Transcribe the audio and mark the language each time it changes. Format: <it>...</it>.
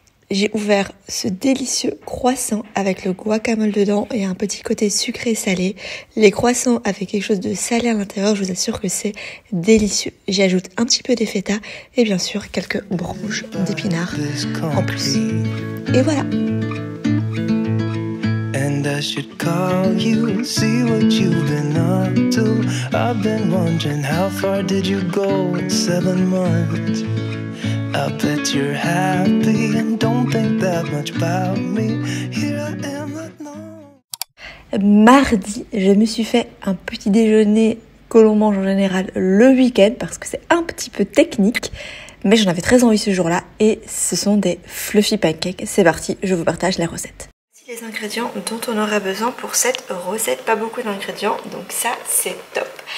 <fr>J'ai ouvert ce délicieux croissant avec le guacamole dedans et un petit côté sucré salé. Les croissants avec quelque chose de salé à l'intérieur, je vous assure que c'est délicieux. J'y ajoute un petit peu de feta et bien sûr quelques branches d'épinards en plus. Et voilà.</fr> <en>And I should call you, see what you've been up to. I've been wondering how far did you go in 7 months. I bet you're happy and don't think that much about me. Here I am like no.</en> <fr>Mardi, je me suis fait un petit déjeuner que l'on mange en général le week-end parce que c'est un petit peu technique. Mais j'en avais très envie ce jour-là et ce sont des fluffy pancakes. C'est parti, je vous partage la recette. Les ingrédients dont on aura besoin pour cette recette, pas beaucoup d'ingrédients, donc ça c'est top.</fr>